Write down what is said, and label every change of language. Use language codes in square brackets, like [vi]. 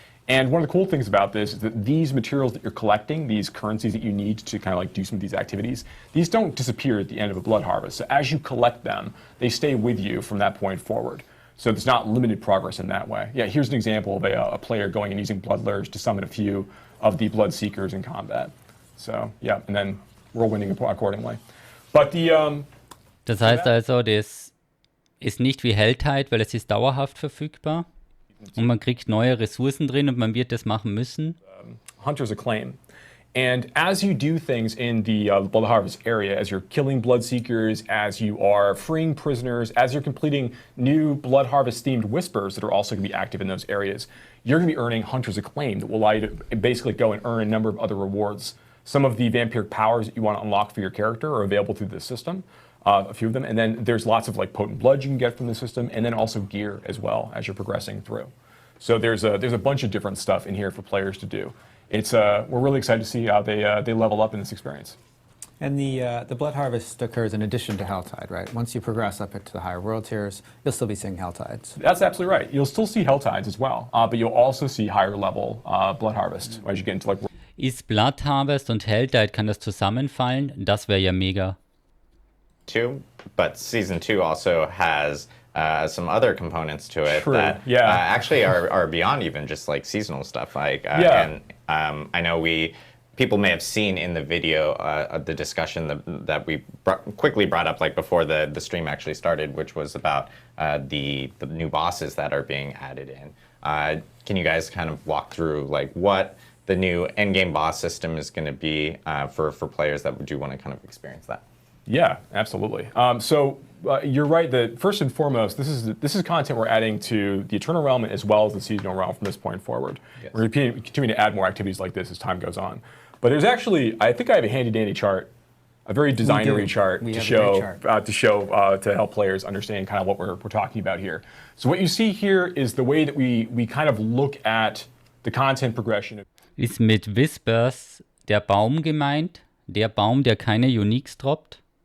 [en] And one of the cool things about this is that these materials that you're collecting, these currencies that you need to kind of like do some of these activities, these don't disappear at the end of a Blood Harvest. So as you collect them, they stay with you from that point forward. So there's not limited progress in that way. Yeah, here's an example of a player going and using Bloodlures to summon a few of the Bloodseekers in combat. So yeah, and then whirlwinding accordingly. But [de] Das heißt also, das ist nicht wie Helltide, weil es ist dauerhaft verfügbar. Und man kriegt neue Ressourcen drin und man wird das machen müssen. [en] Hunter's Acclaim. And as you do things in the Blood Harvest area, as you're killing Bloodseekers, as you are freeing prisoners, as you're completing new Blood Harvest-themed whispers that are also going to be active in those areas, you're going to be earning Hunter's Acclaim that will allow you to basically go and earn a number of other rewards. Some of the vampiric powers that you want to unlock for your character are available through the system. A few of them, and then there's lots of like potent blood you can get from the system, and then also gear as well as you're progressing through. So there's a bunch of different stuff in here for players to do. It's we're really excited to see how they level up in this experience. And the blood harvest occurs in addition to Helltide, right? Once you progress up into the higher world tiers, you'll still be seeing Helltides. That's absolutely right. You'll still see Helltides as well, but you'll also see higher level blood harvest as you get into like. [de] Ist Blood Harvest und Helltide, kann das zusammenfallen? Das wäre ja mega. [en] But Season 2 also has some other components to it True. that actually are beyond even just like seasonal stuff. Like, and I know people may have seen in the video the discussion that we quickly brought up like before the stream actually started, which was about the new bosses that are being added in. Can you guys kind of walk through like what the new endgame boss system is going to be for players that do want to kind of experience that? Yeah, absolutely. So you're right that first and foremost, this is content we're adding to the Eternal Realm as well as the Seasonal Realm from this point forward. Yes. We're continuing to add more activities like this as time goes on. But there's actually, I think I have a handy dandy chart, a very designery chart to help players understand kind of what we're talking about here. So what you see here is the way that we kind of look at the content progression. [de] Ist mit Whispers der Baum gemeint? Der Baum, der keine Uniques droppt?